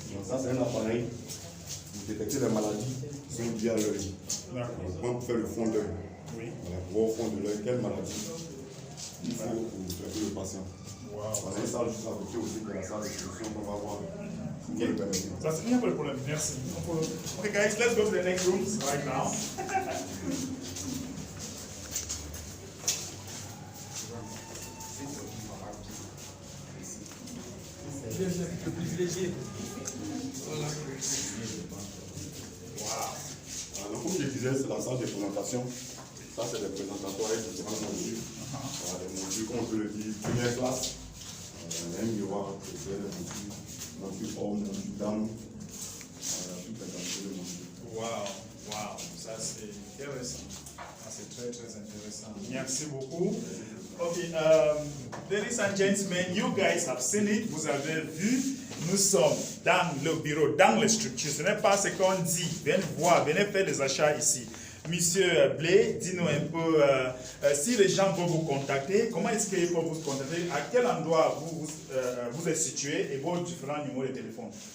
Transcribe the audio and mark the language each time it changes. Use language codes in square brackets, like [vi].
[fr] Donc ça c'est un appareil pour détecter les maladies qui sont liées à l'œil. Pour faire le fond d'œil. Oui. Voilà, pour voir au fond de l'œil quelle maladie il faut pour traiter le patient. Wow. Voilà, une salle juste à côté aussi de la salle de solution qu'on va voir. Okay. Ça c'est bien pour le problème. Merci. [en] Okay guys, let's go to the next room right now. [fr] Le privilégié. Wow. Donc, comme je disais, c'est la salle de présentation. Ça, c'est des présentateurs avec différents modules. Voilà, des modules, comme on peut le dire, première classe. Un miroir, c'est des modules. Module homme, module dame. Voilà, tout est dans le module. Wow, wow, ça c'est intéressant. Ça c'est très très intéressant. Merci beaucoup. [en] Okay, ladies and gentlemen, you guys have seen it. [fr] Vous avez vu, nous sommes dans le bureau, dans les structures. Ce n'est pas ce qu'on dit. Venez voir, venez faire des achats ici. Monsieur Blé, dis-nous un peu, si les gens vont vous contacter, comment est-ce qu'ils peuvent vous contacter? À quel endroit vous êtes situé et vos différents numéros de téléphone?